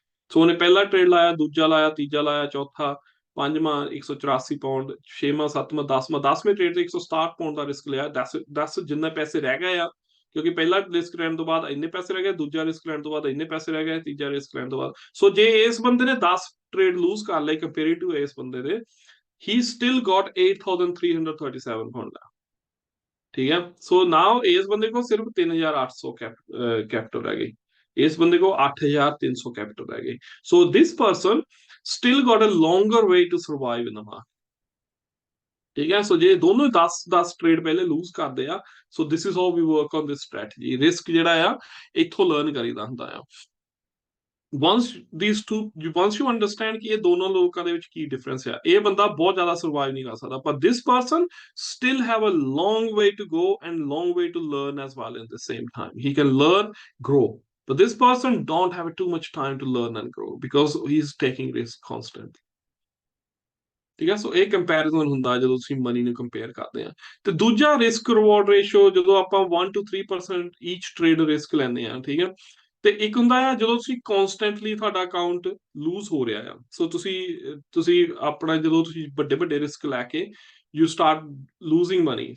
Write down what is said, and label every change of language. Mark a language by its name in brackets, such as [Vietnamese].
[Punjabi] ਸੋ ਉਹਨੇ ਪਹਿਲਾ ਟ੍ਰੇਡ ਲਾਇਆ, ਦੂਜਾ ਲਾਇਆ, ਤੀਜਾ ਲਾਇਆ, ਚੌਥਾ, ਪੰਜਵਾਂ 184 ਪਾਉਂਡ, ਛੇਵਾਂ, ਸੱਤਵਾਂ, 10ਵੇਂ ਟ੍ਰੇਡ ਤੇ 167 ਪਾਉਂਡ ਦਾ ਰਿਸਕ ਲਿਆ। 10 ਜਿੰਨੇ ਪੈਸੇ ਰਹਿ ਗਏ ਆ, ਕਿਉਂਕਿ ਪਹਿਲਾ ਰਿਸਕ ਲੈਣ ਤੋਂ ਬਾਅਦ ਇੰਨੇ ਪੈਸੇ ਰਹਿ ਗਏ, ਦੂਜਾ ਰਿਸਕ ਲੈਣ ਤੋਂ ਬਾਅਦ ਇੰਨੇ ਪੈਸੇ ਰਹਿ ਗਏ, ਤੀਜਾ ਰਿਸਕ ਲੈਣ ਤੋਂ ਬਾਅਦ। ਸੋ ਜੇ ਇਸ ਬੰਦੇ ਨੇ 10 ਟ੍ਰੇਡ ਲੂਜ਼ ਕਰ ਲਏ ਕੰਪੇਅਰ ਟੂ ਇਸ ਬੰਦੇ ਦੇ, [English] he still got [Punjabi] 8,337 ਪਾਉਂਡ। [Hindi] ठीक है, सो नाउ इस बंदे को सिर्फ 3,800 कैपिटल रह गई, इस बंदे को 8,300 कैपिटल रह गई। [English] So this person still got a longer way to survive in the market. [Hindi] ठीक है, सो जे दोनों 10 ट्रेड पहले लूज करते हैं, [English] So this is how we work on this strategy. [Punjabi] Risk जिहड़ा आ इथों लर्न करीदा हुंदा आ। [English] once you understand [Hindi] कि ये दोनों लोगों [Punjabi] ਦੇ ਵਿੱਚ ਕੀ ਡਿਫਰੈਂਸ ਆ, ਇਹ ਬੰਦਾ ਬਹੁਤ ਜ਼ਿਆਦਾ ਸਰਵਾਈਵ ਨਹੀਂ ਕਰ ਸਕਦਾ, ਪਰ [English] this person still have a long way to go and long way to learn as well at the same time. He can learn, grow, but this person don't have too much time to learn and grow because he's taking risk constantly. [Punjabi] ਠੀਕ ਹੈ, ਸੋ ਇਹ comparison ਹੁੰਦਾ ਜਦੋਂ ਤੁਸੀਂ money ਨੂੰ compare ਕਰਦੇ ਆ। ਤੇ ਦੂਜਾ ਰਿਸਕ ਰਿਵਾਰਡ ਰੇਸ਼ੋ, ਜਦੋਂ ਆਪਾਂ 1 to 3% ਈਚ ਟ੍ਰੇਡ ਰਿਸਕ ਲੈਂਦੇ ਆ। ਠੀਕ ਹੈ, ਤੇ ਇੱਕ ਹੁੰਦਾ ਆ ਜਦੋਂ ਤੁਸੀਂ ਕਨਸਟੈਂਟਲੀ ਤੁਹਾਡਾ ਅਕਾਊਂਟ ਲੂਜ਼ ਹੋ ਰਿਹਾ ਆ। ਸੋ ਤੁਸੀਂ ਆਪਣਾ ਜਦੋਂ ਤੁਸੀਂ ਵੱਡੇ ਵੱਡੇ ਰਿਸਕ ਲੈ ਕੇ [English] You start losing money.